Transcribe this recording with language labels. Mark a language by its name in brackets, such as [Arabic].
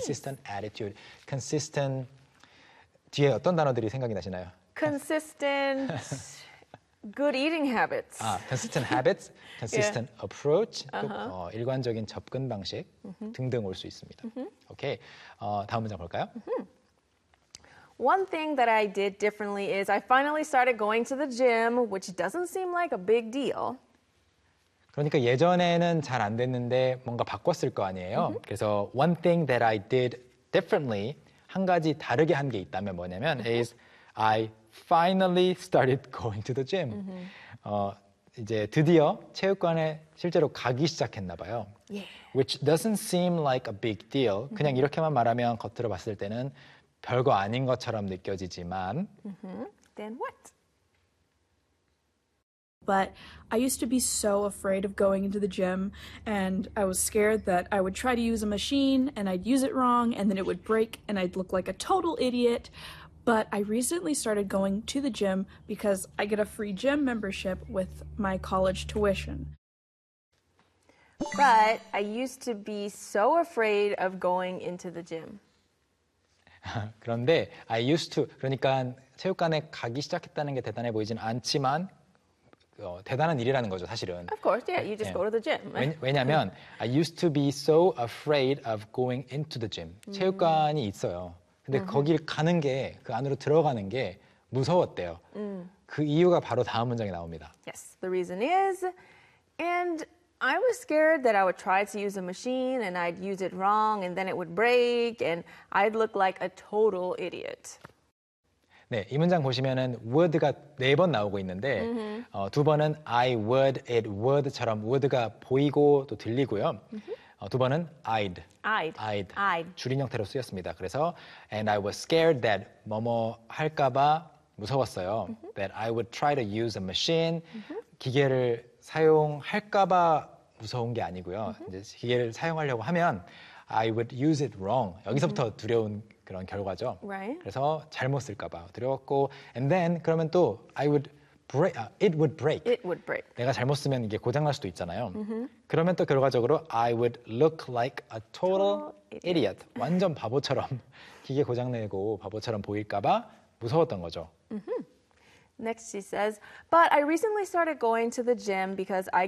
[English] consistent attitude, consistent [Korean] 뒤에 어떤 단어들이 생각이 나시나요? [English] Consistent good eating habits. 아, consistent habits, consistent yeah. [Korean] approach, 또 일관적인 접근 방식 등등 올 수 있습니다. 오케이, 다음 문장 볼까요? [English] One thing that I did differently is I finally started going to the gym, which doesn't seem like a big deal. [Korean] 그러니까 예전에는 잘 안 됐는데 뭔가 바꿨을 거 아니에요. [English] 그래서 one thing that I did differently, [Korean] 한 가지 다르게 한 게 있다면 뭐냐면 [English] is I finally started going to the gym. [Korean] 이제 드디어 체육관에 실제로 가기 시작했나 봐요. [English] Yeah. Which doesn't seem like a big deal. [Korean] 그냥 이렇게만 말하면 겉으로 봤을 때는 별거 아닌 것처럼 느껴지지만 [English] Then what? But I used to be so afraid of going into the gym and I was scared that I would try to use a machine and I'd use it wrong and then it would break and I'd look like a total idiot. But I recently started going to the gym because I get a free gym membership with my college tuition. But I used to be so afraid of going into the gym. [Korean] 그런데 [English] I used to [Korean] 그러니까 체육관에 가기 시작했다는 게 대단해 보이진 않지만 대단한 일이라는 거죠 사실은. [English] Of course, yeah, you just go to the gym. [Korean] 왜냐하면 [English] I used to be so afraid of going into the gym. [Korean] 체육관이 있어요. 근데 거길 가는 게 그 안으로 들어가는 게 무서웠대요. 그 이유가 바로 다음 문장에 나옵니다. [English] Yes, the reason is, and I was scared that I would try to use a machine and I'd use it wrong and then it would break and I'd look like a total idiot. [Korean] 네, 이 문장 보시면은 would가 네 번 나오고 있는데 두 번은 [English] I would, it would [Korean] 처럼 would가 보이고 또 들리고요. 두 번은 I'd. [English] I'd. I'd. I'd. [Korean] 줄인 형태로 쓰였습니다. 그래서 [English] and I was scared that [Korean] 뭐뭐 할까 봐 무서웠어요. [English] That I would try to use a machine. [Korean] 기계를 사용할까봐 무서운 게 아니고요. 이제 기계를 사용하려고 하면 [English] I would use it wrong. [Korean] 여기서부터 두려운 그런 결과죠. [English] Right. [Korean] 그래서 잘못 쓸까봐 두려웠고 [English] and then [Korean] 그러면 또 [English] I would break. It would break. It would break. [Korean] 내가 잘못 쓰면 이게 고장 날 수도 있잖아요. [English] Mm-hmm. [Korean] 그러면 또 결과적으로 [English] I would look like a total idiot. [Korean] 완전 바보처럼 기계 고장 내고 바보처럼 보일까봐 무서웠던 거죠. [English] Mm-hmm. Next, she says, but I recently started going to the gym because I get